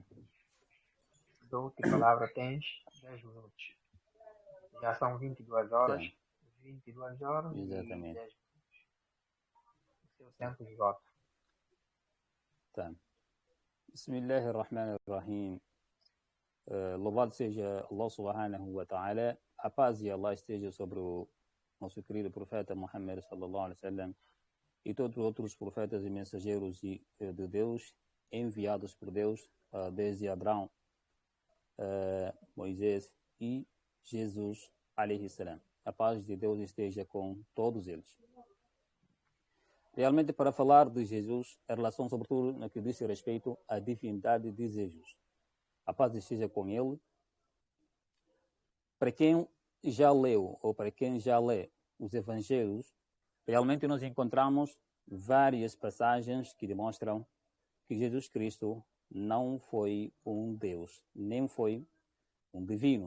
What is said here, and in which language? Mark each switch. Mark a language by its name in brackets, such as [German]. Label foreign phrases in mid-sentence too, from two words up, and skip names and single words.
[Portuguese] Dou-te a palavra, tens 10 minutos. Já são 22 horas. Sim. 22 horas e Exatamente. 10 minutos. O seu tempo esgota. Tá. Bismillahirrahmanirrahim. Louvado seja Allah [Arabic] سبحانه وتعالى. [Portuguese] A paz e Allah esteja sobre o nosso querido profeta Muhammad [Arabic] صلى الله عليه وسلم [Portuguese] e todos os outros profetas e mensageiros de Deus enviados por Deus desde Abraão, Moisés e Jesus [Arabic] عليه السلام. [Portuguese] A paz de Deus esteja com todos eles. Realmente, para falar de Jesus, em relação sobretudo no que diz respeito à divindade de Jesus. A paz esteja com ele. Para quem já leu ou para quem já lê os evangelhos, realmente nós encontramos várias passagens que demonstram que Jesus Cristo não foi um Deus, nem foi um divino.